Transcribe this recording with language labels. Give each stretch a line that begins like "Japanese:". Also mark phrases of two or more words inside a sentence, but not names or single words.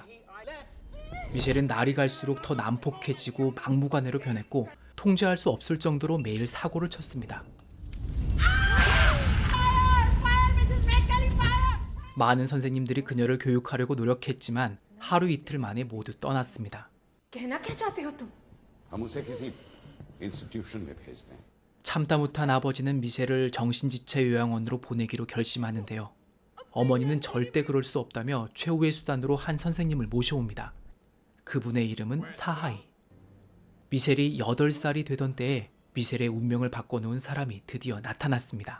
Korean: 미셸은 날이 갈수록 더 난폭해지고 막무가내로 변했고 통제할 수 없을 정도로 매일 사고를 쳤습니다. 많은 선생님들이 그녀를 교육하려고 노력했지만 하루 이틀 만에 모두 떠났습니다.
Hindi: कहना क्या चाहते हो तुम? हम उसे किसी इंस्टीट्यूशन में भेज दें।
Korean: 참다 못한 아버지는 미셸을 정신지체 요양원으로 보내기로 결심하는데요. 어머니는 절대 그럴 수 없다며 최후의 수단으로 한 선생님을 모셔옵니다. 그분의 이름은 사하이. 미셸이 8살이 되던 때에 미셸의 운명을 바꿔놓은 사람이 드디어 나타났습니다.